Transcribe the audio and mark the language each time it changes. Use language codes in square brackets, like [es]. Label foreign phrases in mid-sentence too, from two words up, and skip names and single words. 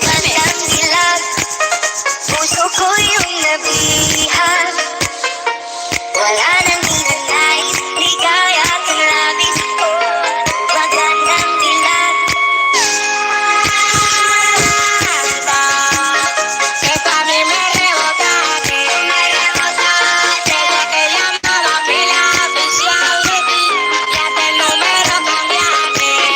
[tl] Magandang dilag. Puso ko yung nabihag. Wala nang ninanais, ligaya at labis. Oh, magandang dilag. [es] Esto a mí me rebotaste. Desde que llamaba pila oficial de ti, ya que el número cambiaste.